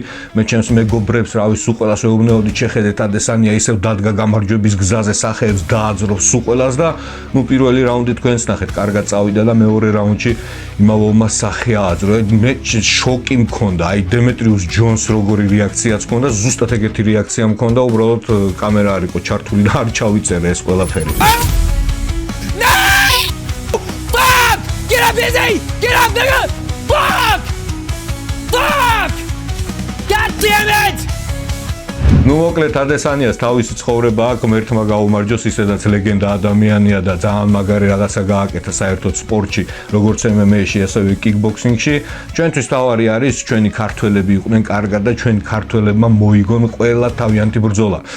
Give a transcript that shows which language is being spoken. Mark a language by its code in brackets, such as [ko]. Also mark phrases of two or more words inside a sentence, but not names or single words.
[ka] მე ჩემს მეგობრებს რავის უყველას ვეუბნეოდი, შეხედეთ ადესანია ისევ დადგა გამარჯვების გზაზე, სახეებს დააძრობს უყველას და ნუ პირველი რაუნდი თქვენს ნახეთ, კარგად წავიდა და მეორე რაუნდში იმავოლმა სახე ააძრო. მე შოკი მქონდა, აი დემეტრიუს ჯონს როგორი რეაქციაც მქონდა, ზუსტად ეგეთი რეაქცია მქონდა, უბრალოდ კამერა არ იყო ჩართული და არ ჩავიწერე ეს ყველაფერი. [en] Get up, Izzy! Get up, nigga! Fuck! Fuck! God damn it! [ka] ნუ მოკლედ ადესანიას თავისი ცხოვრება აქვს, ღმერთმა გაუმარჯოს, ისედაც ლეგენდა ადამიანია და ძალიან მაგარი რაღაცა გააკეთა საერთოდ სპორტში, როგორც MMA-ში, ასევე კიკბოქსინგში. ჩვენთვის თავარი არის ჩვენი ქართველები იყვნენ კარგად და ჩვენ ქართველებმა მოიგონ ყველა თავიანთი ბრძოლა.